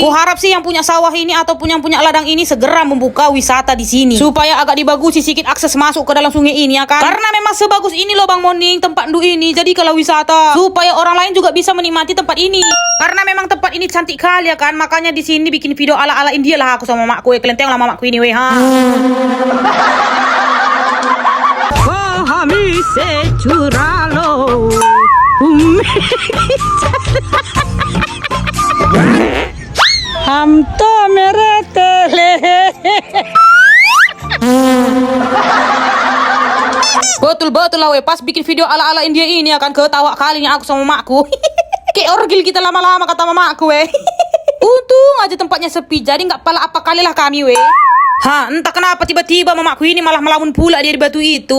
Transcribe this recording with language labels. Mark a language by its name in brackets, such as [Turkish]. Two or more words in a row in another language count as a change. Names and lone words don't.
[Indonesian] Kuharap sih yang punya sawah ini ataupun yang punya ladang ini segera membuka wisata di sini supaya agak dibagusi sedikit akses masuk ke dalam sungai ini ya kan. Karena memang sebagus ini loh Bang Moning tempat Ndu ini. Jadi kalau wisata supaya orang lain juga bisa menikmati tempat ini. Karena memang tempat ini cantik kali ya kan. Makanya di sini bikin video ala-ala India lah aku sama mamaku Kalian tengok lah mamaku ini [Hindi] हमी से चुरा लो हम तो मेरे तेले [Indonesian] Betul-betul lah pas bikin video ala-ala India ini akan ketawa kalinya aku sama mamaku. Kayak orgil kita lama-lama kata mamaku Untung aja tempatnya sepi, jadi nggak pala apa kali lah kami entah kenapa tiba-tiba mamaku ini malah melamun pula dia di batu itu.